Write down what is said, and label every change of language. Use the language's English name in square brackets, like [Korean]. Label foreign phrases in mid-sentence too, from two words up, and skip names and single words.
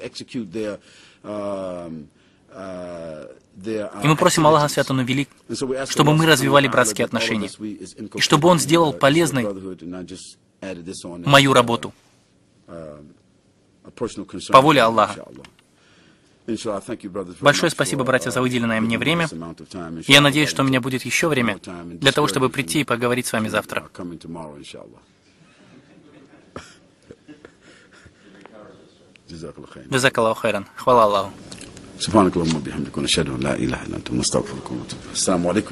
[Russian] И мы просим Аллаха, свят Он и велик, чтобы мы развивали братские отношения, и чтобы Он сделал полезной мою работу по воле Аллаха. Большое спасибо, братья, за выделенное мне время. Я надеюсь, что у меня будет еще время для того, чтобы прийти и поговорить с вами завтра. [Arabic] جزاك الله خيرا. [Russian] Хвала Аллаху. [Arabic] سبحانك اللهم وبحمدك ونشهد ان لا اله الا انت نستغفرك ونتوب اليك. السلام عليكم.